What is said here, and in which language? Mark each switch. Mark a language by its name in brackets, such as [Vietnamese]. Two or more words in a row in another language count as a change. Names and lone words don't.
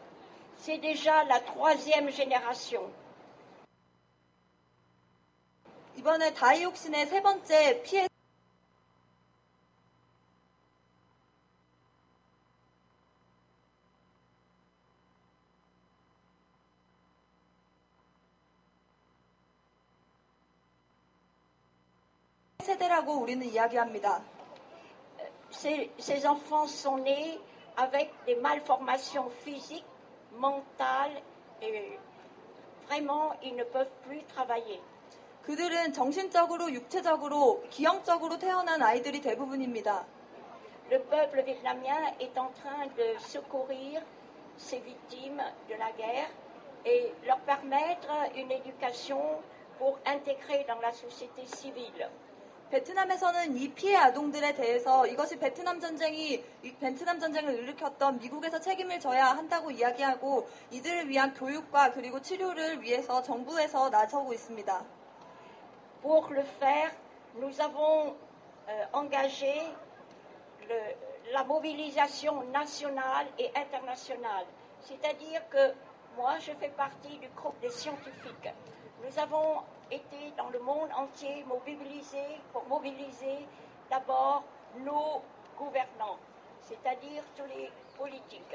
[French] C'est déjà la troisième génération. [Korean] 이번에 다이옥신의 세 번째 피해 세대라고 우리는 이야기합니다. [French] Ces enfants sont nés avec des malformations physiques, mentales, et vraiment, ils ne peuvent plus travailler. [Korean] 그들은 정신적으로, 육체적으로, 기형적으로 태어난 아이들이 대부분입니다. [French] Le peuple vietnamien est en train de secourir ces victimes de la guerre et leur permettre une éducation pour intégrer dans la société civile. [Korean] 베트남에서는 이 피해 아동들에 대해서 이것이 베트남 전쟁을 일으켰던 미국에서 책임을 져야 한다고 이야기하고 이들을 위한 교육과 그리고 치료를 위해서 정부에서 나서고 있습니다. [French] Pour le faire, nous avons engagé la mobilisation nationale et internationale. C'est-à-dire que moi, je fais partie du groupe des scientifiques. Nous avons été dans le monde entier mobilisés pour mobiliser d'abord nos gouvernants, c'est-à-dire tous les politiques.